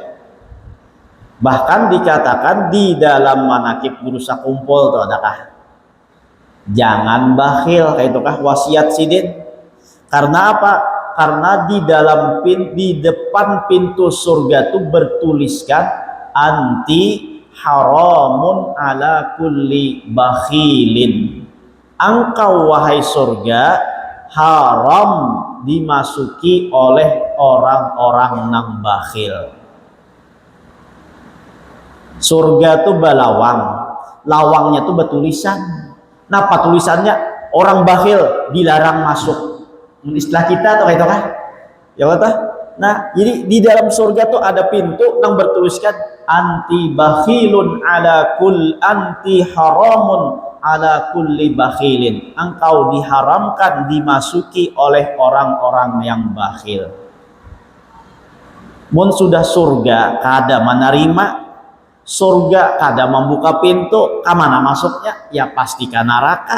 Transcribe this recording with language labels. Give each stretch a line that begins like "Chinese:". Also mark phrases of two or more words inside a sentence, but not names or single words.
Banjar: Bahkan dikatakan di dalam manakib guru sakumpul tuh adakah jangan bakhil kayak itu kah wasiat sidin karena apa? Karena di depan pintu surga tuh bertuliskan
Arabic: أنت حرام على كل بخيل
Banjar: engkau wahai surga haram dimasuki oleh orang-orang nang bakhil. Surga tuh balawang, lawangnya tuh bertulisan. Napa tulisannya? Orang bakhil dilarang masuk. Istilah kita tuh kayak itu kan? Ya kata. Nah, jadi di dalam surga tuh ada pintu yang bertuliskan
Arabic: أنت بخيل على أنت حرام على كل بخيل.
Banjar: Engkau diharamkan dimasuki oleh orang-orang yang bakhil. Mun sudah surga kada menerima surga kada membuka pintu kemana masuknya ya pasti ke neraka.